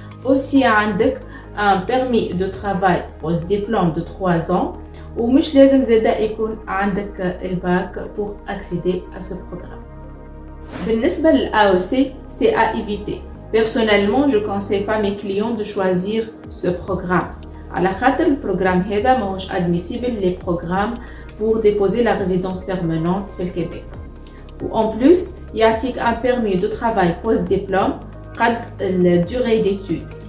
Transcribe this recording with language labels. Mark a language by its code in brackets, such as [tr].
[fr] Aussi, un permis de travail post-diplôme de 3 ans. [ar] ومش لازم زادا يكون عندك الباك [fr] pour accéder à ce programme. [ar] بالنسبة للAEC, [fr] c'est à éviter. Personnellement, je conseille pas mes clients de choisir ce programme. [ar] على خاطر البروغرام هذا ماهوش [fr] admissible les programmes pour déposer la résidence permanente [ar] في الكيبيك. [fr] و en plus, [ar] يعطيك [fr] un permis de travail post-diplôme قد durée d'études.